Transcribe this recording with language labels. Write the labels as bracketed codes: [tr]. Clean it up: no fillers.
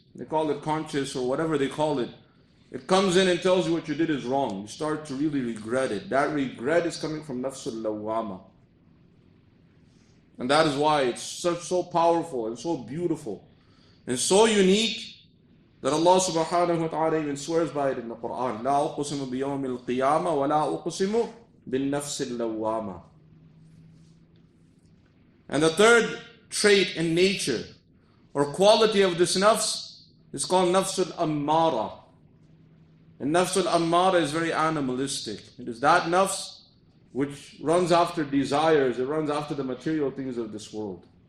[en] They call it conscious or whatever they call it. It comes in and tells you what you did is wrong. You start to really regret it. That regret is coming from Nafsul Lawwama. And that is why it's so powerful and so beautiful and so unique that Allah subhanahu wa ta'ala even swears by it in the Quran. [ar] لا أقسم بيوم القيامة ولا أقسم بالنفس اللوامة. [en] And the third trait in nature or quality of this nafs is called Nafsul Ammara. And Nafsul Ammara is very animalistic. It is that nafs which runs after desires, it runs after the material things of this world.